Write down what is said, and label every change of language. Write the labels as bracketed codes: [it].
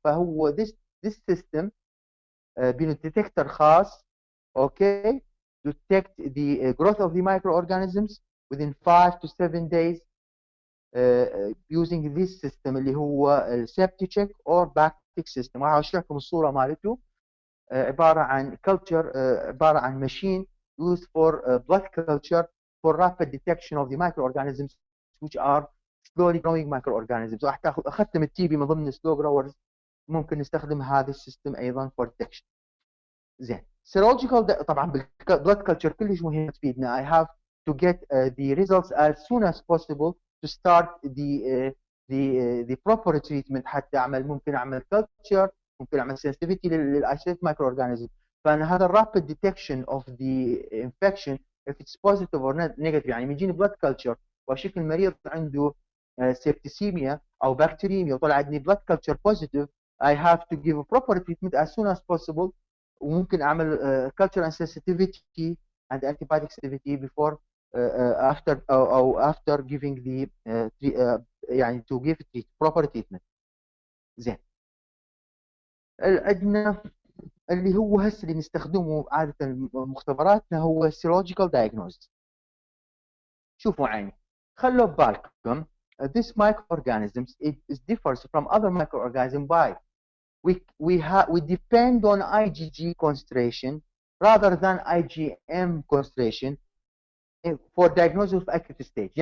[en] فهو this system بين detector خاص okay to detect the growth of the microorganisms within 5 to 7 days using this system [ar] اللي هو [en] septic check or bactic system. [ar] راح اشرح لكم الصوره مالته. [en] عباره عن culture عباره عن machine used for blood culture for rapid detection of the microorganisms which are slowly growing microorganisms. [ar] راح اختم التي بي من ضمن slow growers ممكن نستخدم هذا السيستم ايضا for detection. زين serological طبعا بالبلاد culture كلش مهم تفيدنا. [en] I have to get the results as soon as possible to start the proper treatment. [ar] حتى اعمل ممكن اعمل culture ممكن اعمل sensitivity للايسوليت مايكرو اورجانيزم. [en] فانا هذا rapid detection of the infection if it's positive or negative. [ar] يعني يجيني blood culture واشوف المريض عنده septicemia او bacteremia وطلع عندي blood culture positive. [en] I have to give a proper treatment as soon as possible. [ar] وممكن اعمل [en] culture and sensitivity and antibiotic sensitivity before after او after giving the يعني to give proper treatment. [ar] زين عندنا اللي هو هسه اللي نستخدمه عاده مختبراتنا هو serological diagnosis. شوفوا عيني خلوا ببالكم [en] this microorganisms it differs from other microorganisms by we depend on IgG concentration rather than IgM concentration for diagnosis of acute stage.